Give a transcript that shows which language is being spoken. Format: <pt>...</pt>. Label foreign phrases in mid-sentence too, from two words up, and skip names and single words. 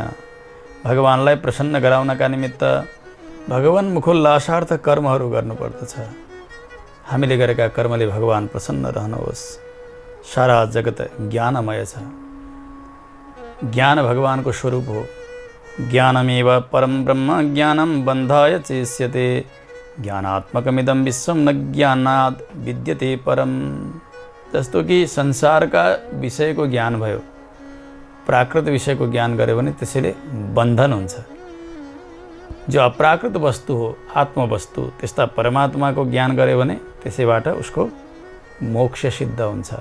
<ne>भगवानलाई प्रसन्न गराउनका निमित्त भगवान्मुखोल्लासार्थ कर्महरू गर्नुपर्दछ। हामीले गरेका कर्मले भगवान प्रसन्न रहनुहोस्। सारा जगत ज्ञानमय छ। ज्ञान भगवानको स्वरूप हो।</ne> <sa>ज्ञानमेव परम ब्रह्म ज्ञानम बन्धाय चेष्यते ज्ञानात्मकमिदं विश्वम न ज्ञानाद विद्यते परम।</sa> <ne>जस्तो कि संसारका विषयको ज्ञान भयो, प्राकृत विषयको ज्ञान गर्यो भने त्यसैले बन्धन हुन्छ। जो अप्राकृत वस्तु हो, आत्मवस्तु, त्यस्ता परमात्माको ज्ञान गर्यो भने त्यसैबाट उसको मोक्ष सिद्ध हुन्छ।</ne>